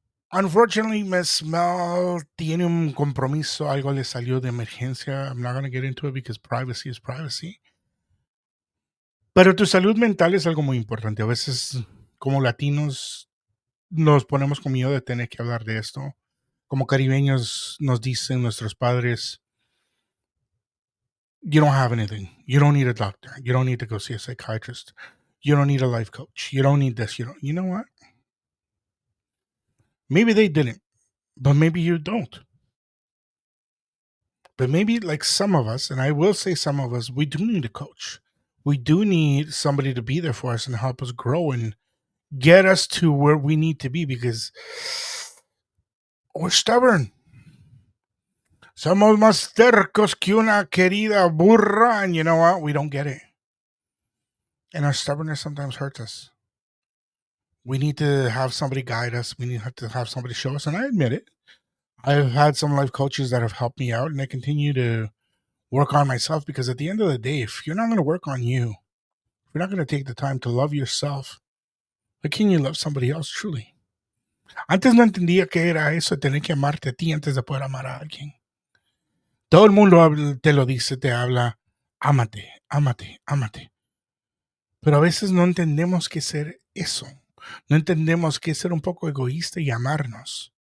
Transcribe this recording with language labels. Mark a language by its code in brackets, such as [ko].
[en] Unfortunately, [es] Miss Mel tiene un compromiso, algo le salió de emergencia. [en] I'm not going to get into it because privacy is privacy. [es] Pero tu salud mental es algo muy importante. A veces, como latinos, nos ponemos con miedo de tener que hablar de esto. Como caribeños nos dicen nuestros padres, [en] you don't have anything. You don't need a doctor. You don't need to go see a psychiatrist. You don't need a life coach. You don't need this. You know what? Maybe they didn't, but maybe you don't. But maybe like some of us, and I will say some of us, we do need a coach. We do need somebody to be there for us and help us grow and get us to where we need to be because we're stubborn. [es] Somos más tercos que una querida burra, [en] and you know what? We don't get it. And our stubbornness sometimes hurts us. We need to have somebody guide us. We need to have somebody show us, and I admit it. I've had some life coaches that have helped me out, and I continue to work on myself because at the end of the day, if you're not going to work on you, if you're not going to take the time to love yourself, how can you love somebody else truly? [es] Antes no entendía que era eso, tener que amarte a ti antes de poder amar a alguien. Todo el mundo te lo dice, te habla, ámate, ámate, ámate. Pero a veces no entendemos qué ser eso. No entendemos qué ser un poco egoísta y amarnos.